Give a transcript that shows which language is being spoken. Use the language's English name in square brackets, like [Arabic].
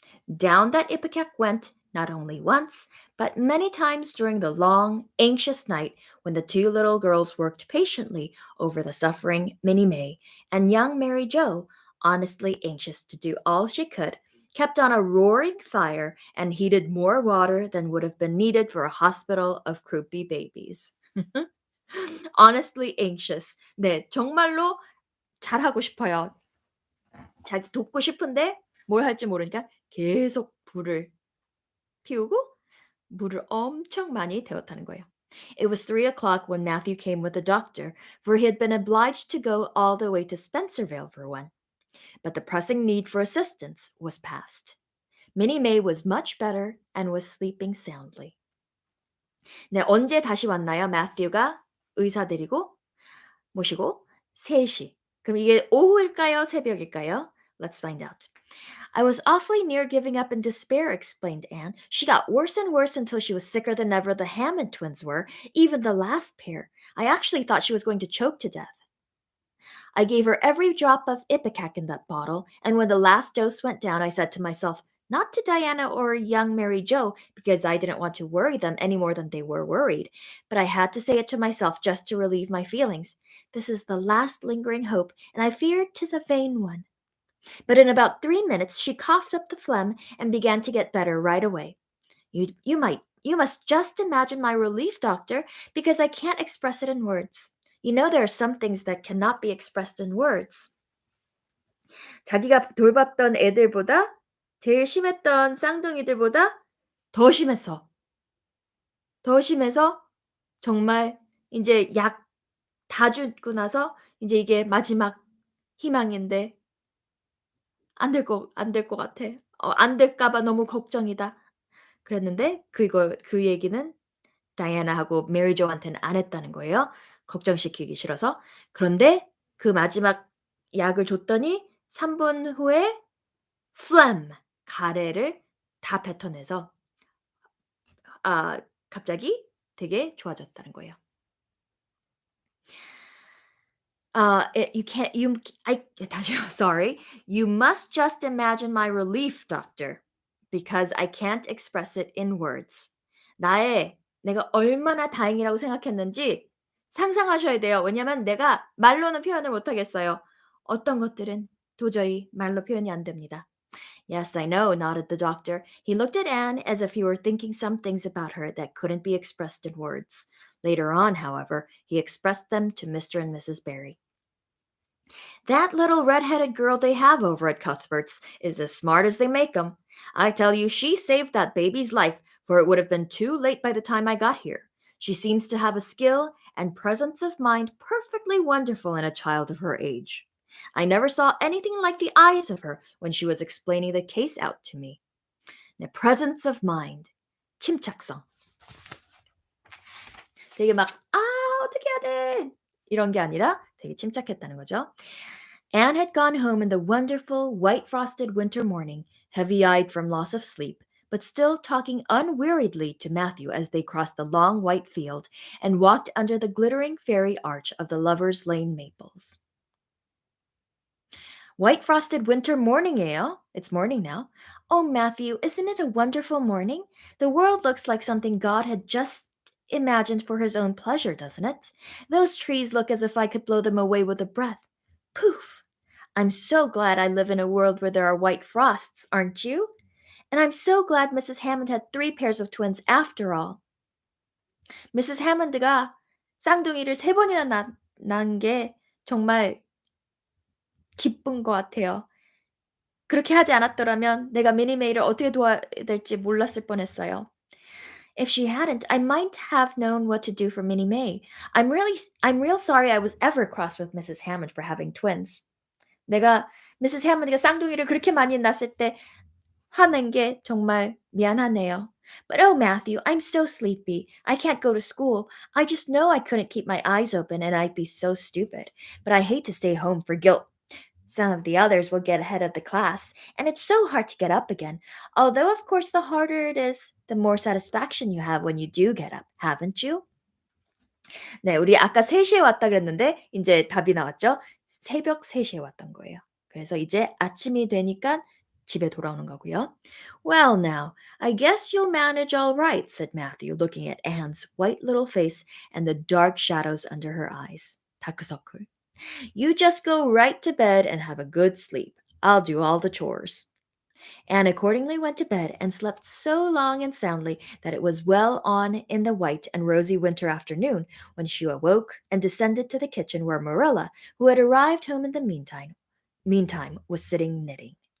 [English] Down that Ipecac went not only once, but many times during the long, anxious night when the 2 little girls worked patiently over the suffering Minnie May, and young Mary Jo, honestly anxious to do all she could, kept on a roaring fire and heated more water than would have been needed for a hospital of croupy babies. Honestly anxious. [Korean] 네, 정말로 잘하고 싶어요. 자기 돕고 싶은데 뭘 할지 모르니까 계속 불을 피우고 물을 엄청 많이 데웠다는 거예요. [English] It was 3 o'clock when Matthew came with the doctor, for he had been obliged to go all the way to Spencervale for one. But the pressing need for assistance was past. Minnie May was much better and was sleeping soundly. [Korean] 네, 언제 다시 왔나요? 마thew가 의사 모시고 3시. 그럼 이게 오후일까요? 새벽일까요? [English] Let's find out. I was awfully near giving up in despair, explained Anne. She got worse and worse until she was sicker than ever the Hammond twins were, even the last pair. I actually thought she was going to choke to death. I gave her every drop of Ipecac in that bottle, and when the last dose went down, I said to myself, not to Diana or young Mary Jo, because I didn't want to worry them any more than they were worried, but I had to say it to myself just to relieve my feelings. This is the last lingering hope, and I fear 'tis a vain one. But in about 3 minutes she coughed up the phlegm and began to get better right away. You must just imagine my relief, doctor, because I can't express it in words. You know there are some things that cannot be expressed in words. [Korean] 자기가 돌봤던 애들보다 제일 심했던 쌍둥이들보다 더 심해서 정말 이제 약 다 주고 나서 이제 이게 마지막 희망인데 안 될 것 같아. 안 될까 봐 너무 걱정이다. 그랬는데 그 얘기는 다이애나하고 메리 조한테는 안 했다는 거예요, 걱정시키기 싫어서. 그런데 그 마지막 약을 줬더니 3분 후에 phlegm 가래를 다 뱉어내서 갑자기 되게 좋아졌다는 거예요. [English] You can't you I [Korean] 다시요. [English] Sorry. You must just imagine my relief, doctor, because I can't express it in words. [Korean] 내가 얼마나 다행이라고 생각했는지 상상하셔야 돼요. 왜냐면 내가 말로는 표현을 못 하겠어요. 어떤 것들은 도저히 말로 표현이 안 됩니다. [English] Yes, I know, nodded the doctor. He looked at Anne as if he were thinking some things about her that couldn't be expressed in words. Later on, however, he expressed them to Mr. and Mrs. Barry. That little red-headed girl they have over at Cuthbert's is as smart as they make 'em. I tell you, she saved that baby's life, for it would have been too late by the time I got here. She seems to have a skill and presence of mind perfectly wonderful in a child of her age. I never saw anything like the eyes of her when she was explaining the case out to me. The presence of mind, 침착성. [Korean] 되게 막 "아 어떻게 해야 돼." 이런 게 아니라 되게 침착했다는 거죠. [English] Anne had gone home in the wonderful white frosted winter morning, heavy-eyed from loss of sleep, but still talking unweariedly to Matthew as they crossed the long white field and walked under the glittering fairy arch of the Lovers' Lane maples. White frosted winter morning이에요. It's morning now. Oh, Matthew, isn't it a wonderful morning? The world looks like something God had just imagined for his own pleasure, doesn't it? Those trees look as if I could blow them away with a breath. Poof! I'm so glad I live in a world where there are white frosts, aren't you? And I'm so glad Mrs. Hammond had three pairs of twins after all. Mrs. [Korean] Hammond가 쌍둥이를 세 번이나 낳은 게 정말 기쁜 것 같아요. 그렇게 하지 않았더라면 내가 미니 메이를 어떻게 도와야 될지 몰랐을 뻔했어요. [English] If she hadn't, I might have known what to do for Minnie May. I'm real sorry I was ever cross with Mrs. Hammond for having twins. [Korean] 내가 미세스 해머니가 쌍둥이를 그렇게 많이 낳았을 때 화낸 게 정말 미안하네요. [English] But oh, Matthew, I'm so sleepy. I can't go to school. I just know I couldn't keep my eyes open and I'd be so stupid. But I hate to stay home for guilt. Some of the others will get ahead of the class, and it's so hard to get up again. Although, of course, the harder it is, the more satisfaction you have when you do get up, haven't you? [Korean] 네, 우리 아까 3 시에 왔다 그랬는데 인제 답이 나왔죠. 새벽 3 시에 왔던 거예요. 그래서 이제 아침이 되니깐 집에 돌아오는 거고요. [English] "Well, now, I guess you'll manage all right," said Matthew, looking at Anne's white little face and the dark shadows under her eyes. [Korean] 다크서클. [English] "You just go right to bed and have a good sleep. I'll do all the chores." Anne accordingly went to bed and slept so long and soundly that it was well on in the white and rosy winter afternoon when she awoke and descended to the kitchen where Marilla, who had arrived home in the meantime was sitting knitting.